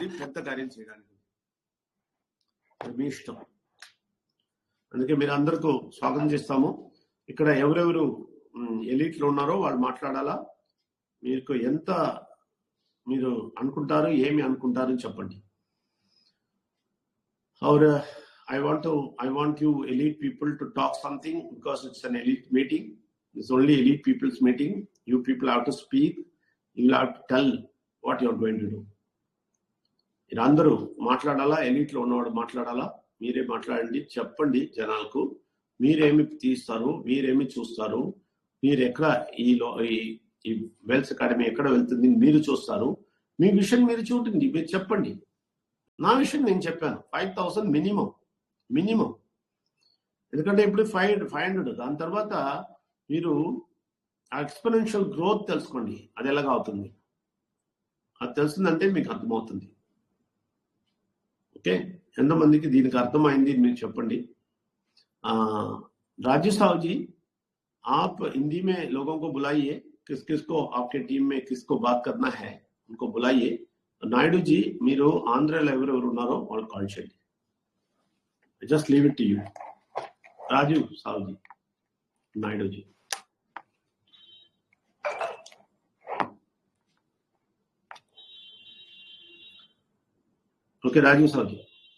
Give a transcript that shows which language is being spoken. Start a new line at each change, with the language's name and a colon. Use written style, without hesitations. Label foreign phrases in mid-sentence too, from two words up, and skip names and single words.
Telugu: పెద్ద కార్యం చేయడానికి మీ ఇష్టం. అందుకే మీరు అందరికీ స్వాగతం చేస్తాము. ఇక్కడ ఎవరెవరు ఎలీట్లో ఉన్నారో వాళ్ళు మాట్లాడాలా. మీకు ఎంత మీరు అనుకుంటారు, ఏమి అనుకుంటారు చెప్పండి.
English: Or I want you elite people to talk something because it's an elite meeting. It's only elite people's meeting. You people have to speak. You will have to tell what you are going to do.
Telugu: మీరు అందరూ మాట్లాడాలా, ఎలిట్లో ఉన్నవాడు మాట్లాడాలా, మీరే మాట్లాడండి, చెప్పండి జనాలకు మీరేమి తీస్తారు, మీరేమి చూస్తారు, మీరు ఎక్కడ ఈ వెల్స్ అకాడమీ ఎక్కడ వెళ్తుంది మీరు చూస్తారు, మీ విషయం మీరు చూడండి, మీరు చెప్పండి. నా విషయం నేను చెప్పాను, 5,000 మినిమం. ఎందుకంటే ఇప్పుడు 500, దాని తర్వాత మీరు
English: exponential growth
Telugu: తెలుసుకోండి, అది ఎలాగ అవుతుంది. అది తెలిసిందంటే మీకు అర్థమవుతుంది. ఓకే, ఎంతమందికి దీనికి అర్థమైంది మీరు చెప్పండి.
Hindi: राजू साहब जी, आप हिंदी में लोगों को बुलाइए, किस किस को आपके टीम में किसको बात करना है उनको बुलाइए. नायडू जी,
Telugu: మీరు ఆంధ్రాలో ఎవరెవరు ఉన్నారో వాళ్ళు కాల్ చేయండి.
English: Just leave it to you. రాజు సాహు జీ, నాయుడు జీ.
Telugu: ఓకే, రాజు సాహు జీ.